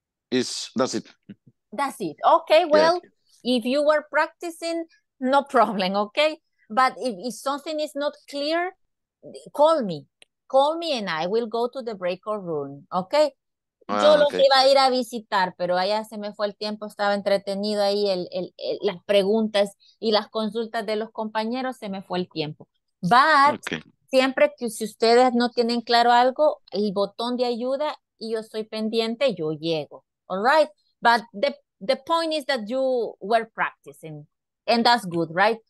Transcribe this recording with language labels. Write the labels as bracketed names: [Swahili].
[English] That's it. That's it. Okay, well, Yeah. if you were practicing, no problem, okay? But if something is not clear, call me. Call me and I will go to the breakout room, okay? [Spanish] Yo los [English] Okay. [Spanish] iba a ir a visitar, pero allá se me fue el tiempo, estaba entretenido ahí las preguntas y las consultas de los compañeros, se me fue el tiempo. [English] But Okay. [Spanish] siempre que si ustedes no tienen claro algo, el botón de ayuda y yo estoy pendiente, yo llego. [English] All right? But the point is that you were practicing and that's good, right?